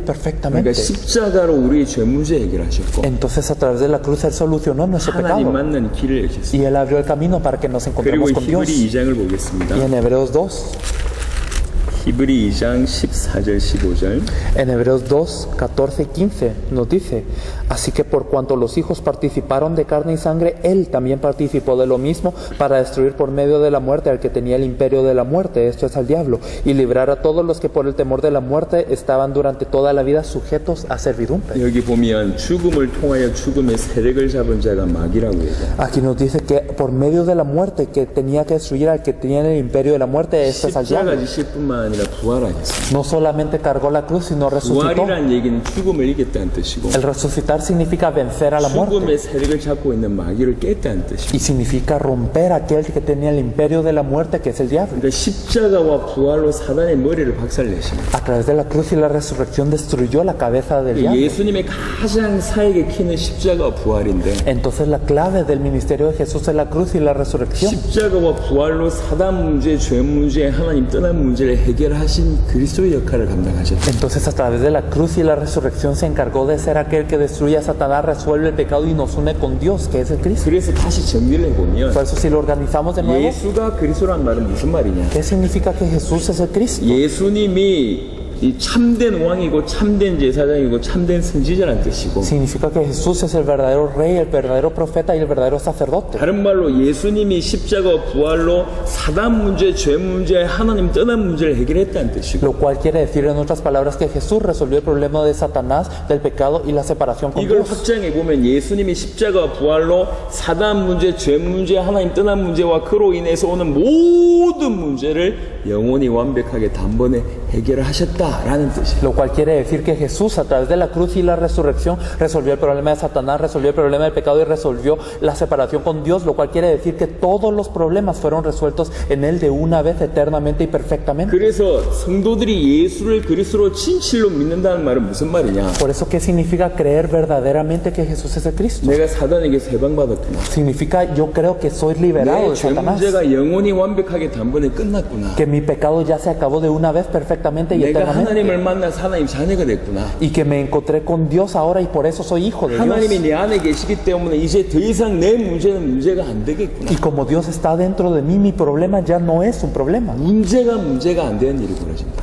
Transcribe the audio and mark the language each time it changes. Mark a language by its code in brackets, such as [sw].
[ko] 그러니까 [es] perfectamente. [ko] 십자가로 우리의 죄 문제 해결하셨고 [es] Entonces a través de la cruz Él solucionó nuestro [ko] 하나님 [es] pecado. [ko] 만나는 길을 여셨습니다. [es] Y Él abrió el camino para que nos [ko] 그리고 [es] encontremos con Dios. [ko] 히브리 2장을 보겠습니다. [es] Y en Hebreos 2, [ko] 히브리 2장 14절 15절 [es] en Hebreos 2, 14 y 15 nos dice, así que por cuanto los hijos participaron de carne y sangre, Él también participó de lo mismo para destruir por medio de la muerte al que tenía el imperio de la muerte, esto es al diablo, y librar a todos los que por el temor de la muerte estaban durante toda la vida sujetos a servidumbre. [ko] 여기 보면 죽음을 통하여 죽음의 세력을 잡은 자가 마귀라고 얘기해요. [es] Aquí nos dice que por medio de la muerte que tenía que destruir al que tenía el imperio de la muerte, esto es al diablo. [ko] 십자가 지실뿐만 아니라 부활하셨어요. [es] No solamente cargó la cruz, sino resucitó. [ko] 부활이란 얘기는 죽음을 이겼다는 뜻이고 [es] El resucitar significa vencer a la muerte. [ko] 죽음의 세력을 잡고 있는 마귀를 깼다는 뜻이고 [es] Y significa romper aquel que tenía el imperio de la muerte, que es el diablo. [ko] 그러니까 십자가와 부활로 사단의 머리를 박살내십니다. [es] A través de la cruz y la resurrección destruyó la cabeza del diablo. [ko] 예수님의 가장 사역의 키는 십자가와 부활인데 [es] Entonces la clave del ministerio de Jesús es la cruz y la resurrección. [ko] 십자가와 부활로 사단 문제, 죄 문제, 하나님 떠난 문제를 해결하신 그리스도의 역할을 감당하셨다. [es] Entonces a través de la cruz y la resurrección se encargó de ser aquel que destruye a Satanás, resuelve el pecado y nos une con Dios, que es el Cristo. [ko] 그래서 다시 정리를 해보면 [es] Por eso si lo organizamos de nuevo, [ko] 예수가 그리스도란 말은 무슨 말이냐? [es] ¿qué significa que Jesús es el Cristo? [ko] 예수님이 이 참된 왕이고 참된 제사장이고 참된 선지자라는 뜻이고 [es] Significa que Jesús es el verdadero rey, el verdadero profeta y el verdadero sacerdote. [ko] 다른 말로 예수님이 십자가 부활로 사단 문제, 죄 문제, 하나님 떠난 문제를 해결했다는 뜻이고 [es] Lo cual quiere decir en otras palabras que Jesús resolvió el problema de Satanás, del pecado y la separación con [ko] 이걸 [es] Dios. [ko] 확장해 보면 예수님이 십자가 부활로 사단 문제, 죄 문제, 하나님 떠난 문제와 그로 인해서 오는 모든 문제를 영원히 완벽하게 단번에 해결하셨다라는 뜻이에요. [es] Lo cual quiere decir que Jesús a través de la cruz y la resurrección resolvió el problema de Satanás, resolvió el problema del pecado y resolvió la separación con Dios, lo cual quiere decir que todos los problemas fueron resueltos en Él de una vez eternamente y perfectamente. [ko] 그래서 성도들이 예수를 그리스도로 진실로 믿는다는 말은 무슨 말이냐? [es] Por eso, ¿qué significa creer verdaderamente que Jesús es el Cristo? [ko] 내가 사단에게서 해방받았구나. [es] Significa yo creo que soy liberado [ko] 내 [es] de Satanás, [ko] 문제가 영원히 완벽하게 단번에 끝났구나. [es] que mi pecado ya se acabó de una vez perfectamente y [ko] 내가 [es] eternamente, [ko] 하나님을 만나서 하나님 자녀가 됐구나. [es] y que me encontré con Dios ahora y por eso soy hijo de [ko] 하나님이 [es] Dios. [ko] 내 안에 계시기 때문에 이제 더 이상 내 문제는 문제가 안 되겠구나. [es] Y como Dios está dentro de mí, mi problema ya no es un problema. [ko] 문제가 안 되는 일이 벌어진다.